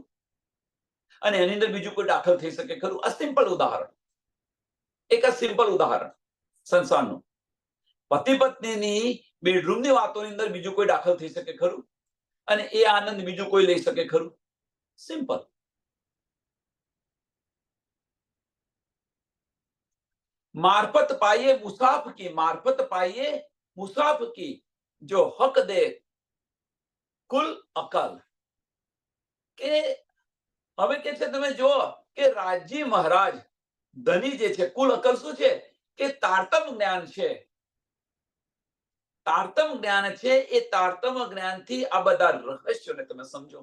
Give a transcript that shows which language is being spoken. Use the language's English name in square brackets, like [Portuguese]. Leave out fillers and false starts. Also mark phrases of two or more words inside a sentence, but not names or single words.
[Gujarati] અને એની અંદર બીજું કોઈ દાખલ થઈ શકે ખરું? આ સિમ્પલ ઉદાહરણ, એક સિમ્પલ ઉદાહરણ સંસારનું. પતિ પત્નીની બેડરૂમની વાતોની અંદર બીજું કોઈ દાખલ થઈ શકે ખરું? અને એ આનંદ બીજું કોઈ લઈ શકે ખરું? સિમ્પલ. [Hindi] मार्फत पाइए मुसाफ की, मार्फत पाइए मुसाफ की, जो हक दे कुल अकल. [Gujarati] કે હવે કે છે તમે જો કે રાજી મહારાજ ધની જે છે, કુલ અકલ શું છે? કે તારતમ જ્ઞાન છે. તારતમ જ્ઞાન છે. એ તારતમ જ્ઞાનથી આ બધા રહસ્યોને તમે સમજો.